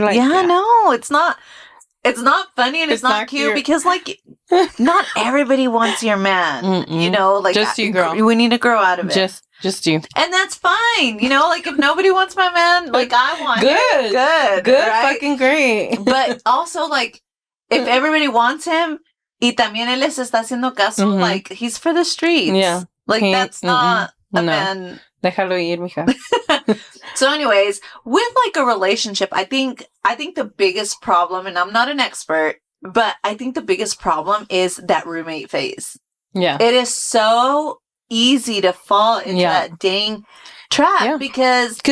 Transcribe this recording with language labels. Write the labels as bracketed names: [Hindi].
[English] No, it's not. It's not funny and it's not cute because, not everybody wants your man. You know, just you, girl. We need to grow out of it. Just you. And that's fine. You know, if nobody wants my man, I want him. Good, right? Fucking great. But also, if everybody wants him, y también él les está haciendo caso, he's for the streets. Yeah. That's not a man. [Spanish] Déjalo ir, mija. [English] So anyways, with a relationship, I think the biggest problem, and I'm not an expert, but I think the biggest problem is that roommate phase. Yeah. It is so easy to fall into that dang trap because